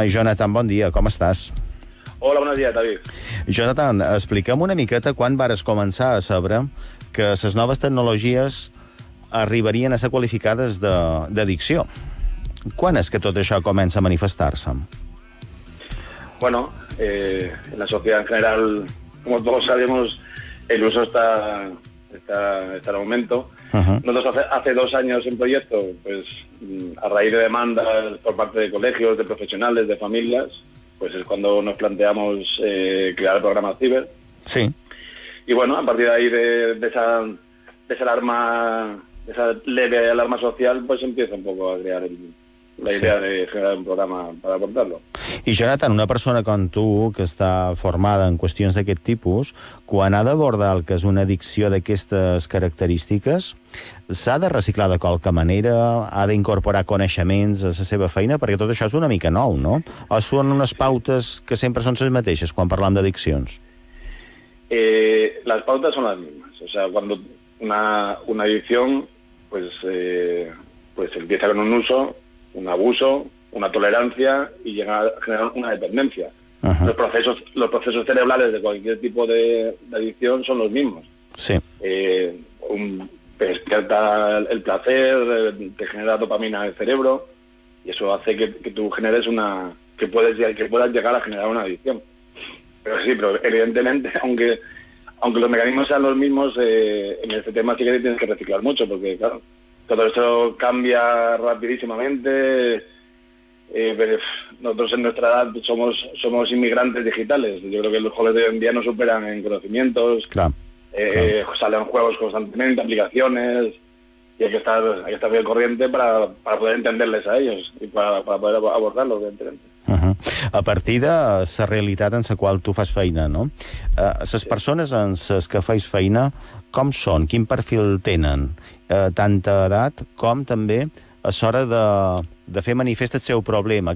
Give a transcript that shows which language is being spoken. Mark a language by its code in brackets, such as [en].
[ca] Jonathan, bon dia, com estàs? [es] Hola, buenos días, David. [ca] Jonathan, explica'm una miqueta quan vares començar a saber que les noves tecnologies arribarien a ser qualificades d'addicció. Quan és que tot això comença a manifestar-se? [es] Bueno, en la sociedad en general, como todos sabemos, el uso está en aumento. Nosotros hace 2 años en proyecto, pues a raíz de demandas por parte de colegios, de profesionales, de familias, pues es cuando nos planteamos crear el programa Ciber. Sí. Y bueno, a partir de ahí de esa alarma, de esa leve alarma social, pues empieza un poco a crear la idea de generar un programa para aportarlo. [ca] I, Jonathan, una persona com tu, que està formada en qüestions d'aquest tipus, quan ha d'abordar el que és una addicció d'aquestes característiques, s'ha de reciclar de qualque manera, ha d'incorporar coneixements a la seva feina, perquè tot això és una mica nou, no? O són unes pautes que sempre són les mateixes quan parlam d'addiccions? [es] Las pautas son las mismas. O sea, cuando una adicción, pues empieza con un uso, un abuso, una tolerancia y llega a generar una dependencia. Los procesos cerebrales de cualquier tipo de adicción son los mismos. Sí. Te despierta el placer, te genera dopamina en el cerebro y eso hace que tú generes que puedas llegar a generar una adicción. Pero evidentemente, aunque los mecanismos sean los mismos, en este tema sí que tienes que reciclar mucho, porque claro, todo esto cambia rapidísimamente. Pero nosotros en nuestra edad somos inmigrantes digitales. Yo creo que los jóvenes de hoy en día nos superan en conocimientos. Claro. Salen juegos constantemente, aplicaciones, y hay que estar bien corriente para poder entenderles a ellos y para poder abordarlos, evidentemente. [ca] A partir de la realitat en la qual tu fas feina, no? Les persones en les que fas feina, com són? Quin perfil tenen? Tanta edat com també a l'hora de fer manifest el seu problema.